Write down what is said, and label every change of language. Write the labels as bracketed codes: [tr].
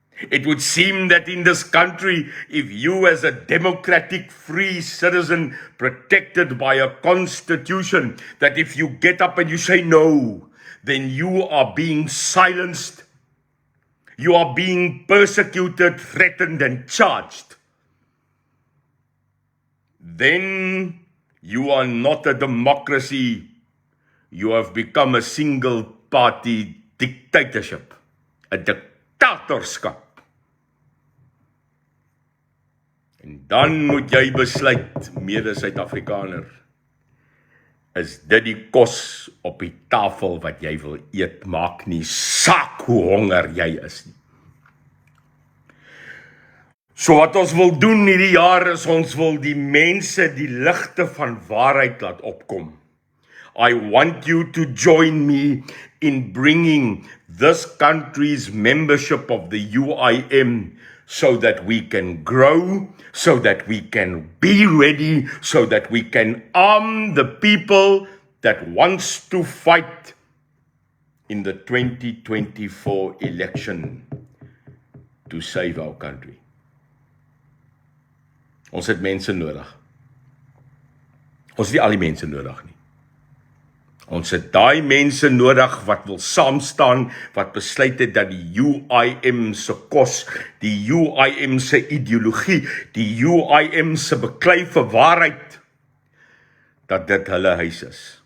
[en] It would seem that in this country, if you as a democratic free citizen protected by a constitution, that if you get up and you say no, then you are being silenced, you are being persecuted, threatened and charged. Then you are not a democracy, you have become a single party dictatorship, a dictatorskap. [af] En dan moet jy besluit, mede-Suid-Afrikaner, is dit die kos op die tafel wat jy wil eet, maak nie saak hoe honger jy is nie. So wat ons wil doen hierdie jaar is, ons wil die mense die ligte van waarheid laat opkom. [en] I want you to join me in bringing this country's membership of the UIM so that we can grow, so that we can be ready, so that we can arm the people that wants to fight in the 2024 election to save our country. [af] Ons het mense nodig. Ons het nie al die mense nodig nie. Ons het daai mense nodig wat wil saamstaan, wat besluit het dat die UIM se kos, die UIM se ideologie, die UIM se beklei vir waarheid, dat dit hulle huis is.